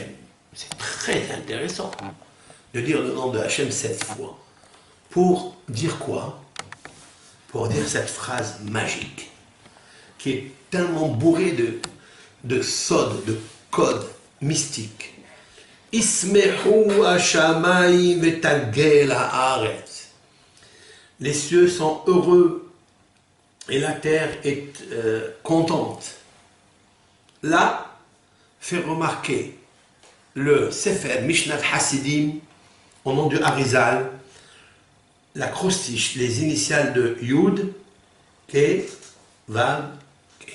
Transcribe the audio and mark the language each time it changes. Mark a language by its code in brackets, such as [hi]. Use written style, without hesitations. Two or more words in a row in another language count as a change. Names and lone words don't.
[fr] C'est très intéressant de dire le nom de Hachem 7 fois. Pour dire quoi? Pour dire cette phrase magique, qui est tellement bourrée de sod, de code mystique. [he] ישמחו השמים ותגל הארץ. [fr] Les cieux sont heureux et la terre est contente. Là, fait remarquer le Sefer Mishnat Hasidim, au nom du Harizal, l'acrostiche, les initiales de Yud, Ke, Vav, Ke.